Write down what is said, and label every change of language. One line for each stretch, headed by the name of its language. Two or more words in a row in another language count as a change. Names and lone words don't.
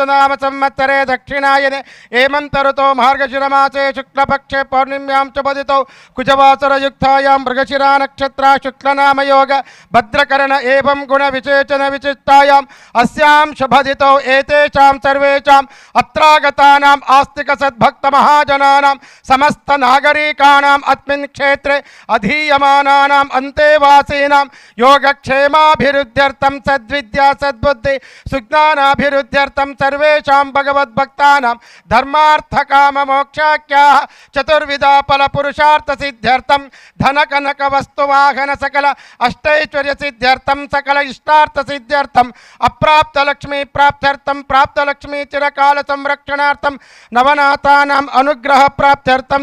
Sanskrit: ನಾಮ ಸಂವತ್ಸರೆ ದಕ್ಷಿಣಾಯನೆ ಹೇಮಂತ ಋತೋ ಮಾರ್ಗಶಿರಮಾಸೆ ಶುಕ್ಲಪಕ್ಷೆ ಪೌರ್ಣಿಮ್ಯಾಂ ಚ ಬದಿತೌ ಕುಜವಾಸರಯುಕ್ತಾಯಾಂ ಮೃಗಶಿರಾ ನಕ್ಷತ್ರ ಶುಕ್ಲನಾಮಯೋಗ ಭದ್ರಕರಣ ಏವಂ ಗುಣ ವಿಶೇಷಣ ವಿಶಿಷ್ಟಾಯಾಂ ಅಸ್ಯಾಂ ಶುಭದಿತೌ ಏತೇಷಾಂ ಸರ್ವೇಷಾಂ ಅತ್ರಾಗತಾನಾಂ ಆಸ್ತಿಕ ಸದ್ಭಕ್ತ ಮಹಾಜನಾನಾಂ ಸಮಸ್ತ ನಾಗರಿಕಾನಾಂ ಅಸ್ಮಿನ್ ಕ್ಷೇತ್ರೆ ಅಧೀಯಮಾನಾನಾಂ ಅಂತೇವಾಸೀನಾಂ ಯೋಗಕ್ಷೇಮಾಭಿವೃದ್ಧ್ಯರ್ಥಂ ಸದ್ವಿದ್ಯಾ ಸದ್ಬುದ್ಧಿ ಸುಜ್ಞಾನಾಭಿವೃದ್ಧ್ಯರ್ಥಂ ಸರ್ವೇಷಾಂ ಭಗವದ್ಭಕ್ತಾನಾಂ ಧರ್ಮಾರ್ಥಕಾಮ ಮೋಕ್ಷಾಖ್ಯಾಃ ಚತುರ್ವಿಧ ಫಲ ಪುರುಷಾರ್ಥ ಸಿದ್ಧ್ಯರ್ಥಂ ಧನ ಕನಕ ವಸ್ತು ವಾಹನ ಸಕಲ ಅಷ್ಟೈಶ್ವರ್ಯ ಸಿದ್ಧ್ಯರ್ಥಂ ಸಕಲ ಇಷ್ಟಾರ್ಥ ಸಿದ್ಧ್ಯರ್ಥಂ ಅಪ್ರಾಪ್ತ ಲಕ್ಷ್ಮೀ ಪ್ರಾಪ್ತ್ಯರ್ಥಂ ಪ್ರಾಪ್ತ ಲಕ್ಷ್ಮೀ ಚಿರಕಾಲ ಸಂರಕ್ಷಣಾರ್ಥಂ ನವನಾಥಾನಾಂ ಅನುಗ್ರಹ ಪ್ರಾಪ್ತ್ಯರ್ಥಂ